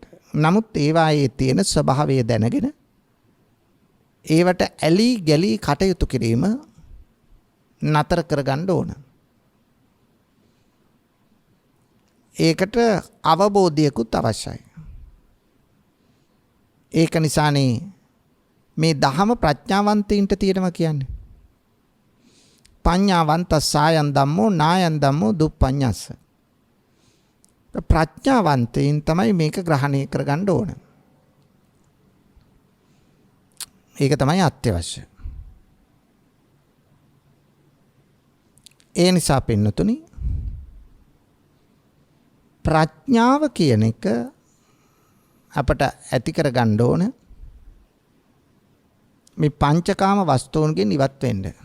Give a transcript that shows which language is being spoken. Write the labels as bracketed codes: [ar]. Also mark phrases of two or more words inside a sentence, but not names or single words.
[si] නමුත් ඒවායේ තියෙන ස්වභාවය දැනගෙන ඒවට ඇලී ගැලී කටයුතු කිරීම නතර කරගන්න ඕන. ඒකට අවබෝධයකුත් අවශ්‍යයි. ඒක නිසානේ මේ දහම ප්‍රඥාවන්තයින්ට තියෙනවා කියන්නේ. [pi] පඤ්ඤාවන්ත සායන් ධම්මෝ නායන් ධම්මෝ දුප්පඤ්ඤස්ස. [si] ප්‍රඥාවන්තයින් තමයි මේක ග්‍රහණය කරගන්න ඕන. ඒක තමයි අත්‍යවශ්‍ය. ඒ නිසා පින්නතුනි ප්‍රඥාව කියන එක අපට ඇති කරගන්න ඕන මේ පංචකාම වස්තුන්ගෙන් ඉවත් වෙන්න.